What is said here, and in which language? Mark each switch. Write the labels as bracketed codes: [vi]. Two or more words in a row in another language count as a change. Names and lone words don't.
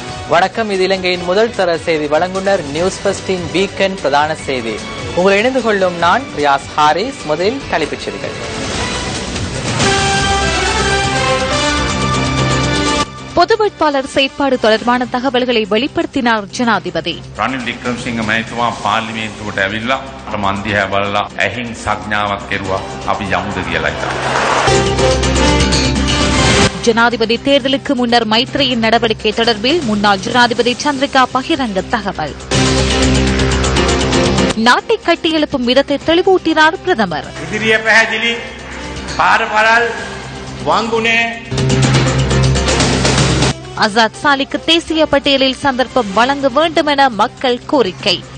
[ta] வணக்கம், இது இலங்கையின் முதல் தர செய்தி வழங்குனர் நியூஸ் ஃபர்ஸ்டின் வீக்கெண்ட் பிரதான செய்தி. உங்களை இணைந்து கொள்ளும் நான் ரியாஸ் ஹாரிஸ். முதலில் தலைப்புச் செய்திகள். பொது வேட்பாளர் செயற்பாடு தொடர்பான தகவல்களை வெளிப்படுத்தினார் ஜனாதிபதி. [si] රනිල් වික්‍රමසිංහ මහතුමා පාර්ලිමේන්තුවට ඇවිල්ලා මන්දිහා බලලා ඇහිං සඥාවක් කෙරුවා අපි යමුද කියලා. [ta] ஜனாதிபதி தேர்தலுக்கு முன்னர் மைத்ரியின் நடவடிக்கை தொடர்பில் முன்னாள் ஜனாதிபதி சந்திரிகா பகிரங்க தகவல். நாட்டை கட்டியெழுப்பும் விதத்தை தெளிவூட்டினார் பிரதமர். அசாத் சாலிக்கு தேசிய பட்டியலில் சந்தர்ப்பம் வழங்க வேண்டும் என மக்கள் கோரிக்கை.